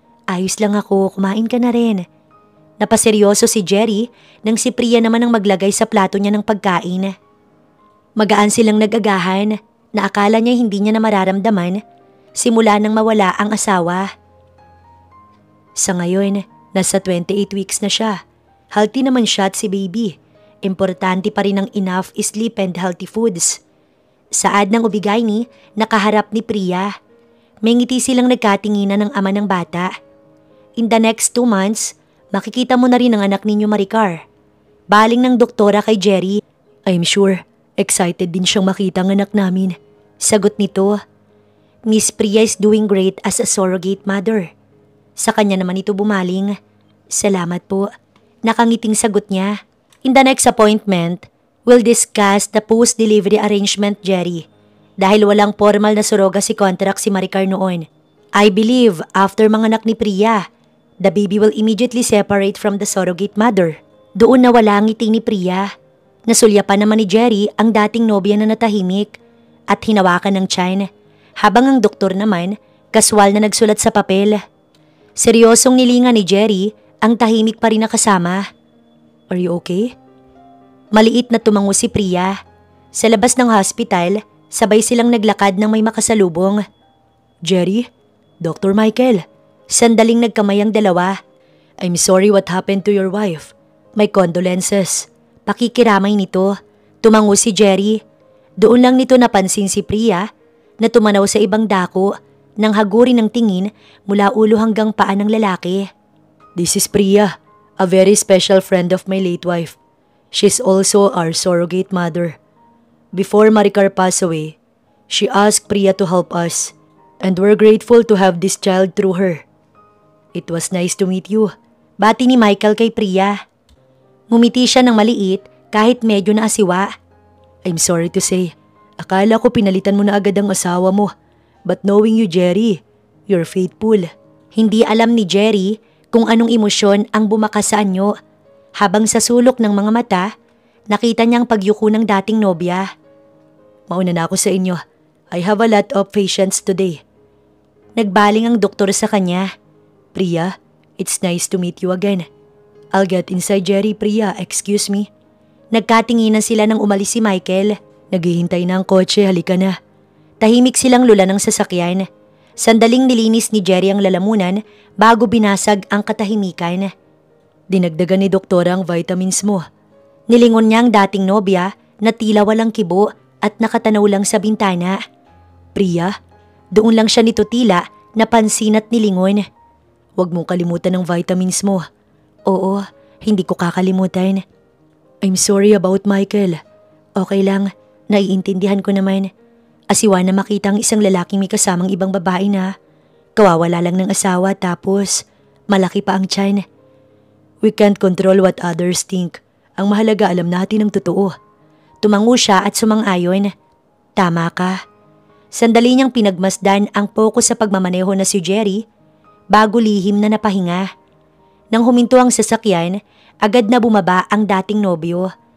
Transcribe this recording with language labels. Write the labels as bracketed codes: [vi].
[tl] Ayos lang ako, kumain ka na rin. Napaseryoso si Jerry nang si Priya naman ang maglagay sa plato niya ng pagkain. Magaan silang nag-agahan na akala niya hindi niya na mararamdaman simula nang mawala ang asawa. Sa ngayon, nasa 28 weeks na siya. Healthy naman siya at si baby. Importante pa rin ang [en] enough sleep and healthy foods. [tl] Saad ng ubigay ni nakaharap ni Priya. May ngiti silang nagkatinginan ng ama ng bata. [en] In the next 2 months, [tl] makikita mo na rin ang anak ninyo Maricar. Baling ng doktora kay Jerry. [en] I'm sure, [tl] excited din siyang makita ang anak namin. Sagot nito. [en] Miss Priya is doing great as a surrogate mother. [tl] Sa kanya naman ito bumaling. Salamat po. Nakangiting sagot niya. [en] In the next appointment, we'll discuss the post-delivery arrangement, Jerry. [tl] Dahil walang formal na surrogacy contract si Maricar noon. [en] I believe after [tl] manganak ni Priya, [en] the baby will immediately separate from the surrogate mother. [tl] Doon nawala ang ngiti ni Priya. Nasulyapan naman ni Jerry ang dating nobya na natahimik at hinawakan ng tiyan, habang ang doktor naman kaswal na nagsulat sa papel. Seryosong nilingan ni Jerry ang tahimik pa rin na kasama. [en] Are you okay? [tl] Maliit na tumango si Priya. Sa labas ng hospital, sabay silang naglakad nang may makasalubong. Jerry? Dr. Michael? Sandaling nagkamay ang dalawa. [en] I'm sorry what happened to your wife. My condolences. [tl] Pakikiramay nito. Tumango si Jerry. Doon lang nito napansin si Priya na tumanaw sa ibang dako nang hagurin ng tingin mula ulo hanggang paa ng lalaki. [en] This is Priya, a very special friend of my late wife. She's also our surrogate mother. Before Maricar passed away, she asked Priya to help us, and we're grateful to have this child through her. It was nice to meet you. [tl] Bati ni Michael kay Priya. Ngumiti siya ng maliit kahit medyo naasiwa. [en] I'm sorry to say, [tl] akala ko pinalitan mo na agad ang asawa mo. [en] But knowing you, Jerry, you're faithful. [tl] Hindi alam ni Jerry kung anong emosyon ang bumakas sa anyo. Habang sa sulok ng mga mata, nakita niyang pagyuko ng dating nobya. Mauna na ako sa inyo. [en] I have a lot of patients today. [tl] Nagbaling ang doktor sa kanya. [en] Priya, it's nice to meet you again. I'll get inside, Jerry. Priya, excuse me. [tl] Nagkatinginan sila nang umalis si Michael. Naghihintay na ang kotse, halika na. Tahimik silang lula ng sasakyan. Sandaling nilinis ni Jerry ang lalamunan bago binasag ang katahimikan. Dinagdagan ni doktora ang vitamins mo. Nilingon niya ang dating nobya na tila walang kibo at nakatanaw lang sa bintana. Priya, doon lang siya nito tila napansin at nilingon. Huwag mong kalimutan ang vitamins mo. Oo, hindi ko kakalimutan. [en] I'm sorry about Michael. [tl] Okay lang, naiintindihan ko naman. Asiwa na makita ang isang lalaking may kasamang ibang babae na kawawala lang ng asawa tapos malaki pa ang tiyan. [en] We can't control what others think. [tl] Ang mahalaga alam natin ang totoo. Tumango siya at sumang-ayon. Tama ka. Sandali niyang pinagmasdan ang focus sa pagmamaneho na si Jerry bago lihim na napahinga. Nang huminto ang sasakyan, agad na bumaba ang dating nobyo.